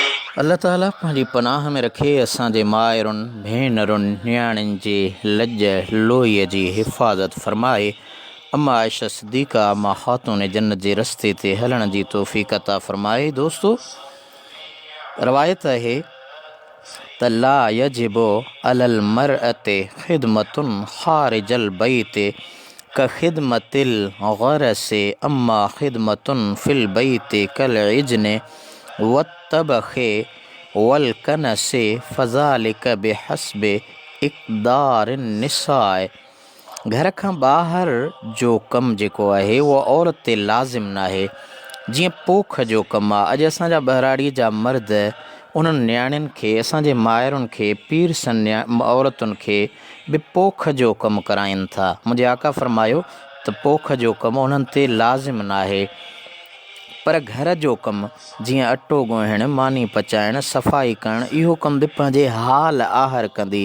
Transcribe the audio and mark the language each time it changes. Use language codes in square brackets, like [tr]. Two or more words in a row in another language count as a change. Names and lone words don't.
[sd] अल्लाह ताला पंहिंजी पनाह में रखे असांजे माइरुनि भेनरुनि नियाणियुनि जे लॼ लोहीअ जी हिफ़ाज़त फ़रमाए। अम्मा आयशा सिद्दीक़ा मां ख़ातून जन्नत जे रस्ते ते हलण जी तौफ़ीक़ अता फ़रमाए। दोस्तो, रवायत है त [ar] لا يجب على المرأة خدمة خارج البيت ك خدمة الغرس أما خدمة في البيت كالعجن والطبخ والكنس فذلك بحسب أقدار النساء. [sd] घर खां ॿाहिरि जो कमु जेको आहे उहो औरत ते लाज़िम न आहे। जीअं पोख जो कमु आहे, अॼु असांजा ॿहिराड़ीअ जा मर्द उन्हनि नियाणियुनि खे, असांजे माइरुनि खे, पीर सन औरतुनि खे बि पोख जो कमु कराइनि था। मुंहिंजे आका फ़रमायो त पोख जो कमु उन्हनि ते लाज़िम न आहे, पर घर जो कमु जीअं अटो ॻोहिणु, मानी पचाइणु, सफ़ाई करणु, इहो कमु बि पंहिंजे हाल आहर कंदी।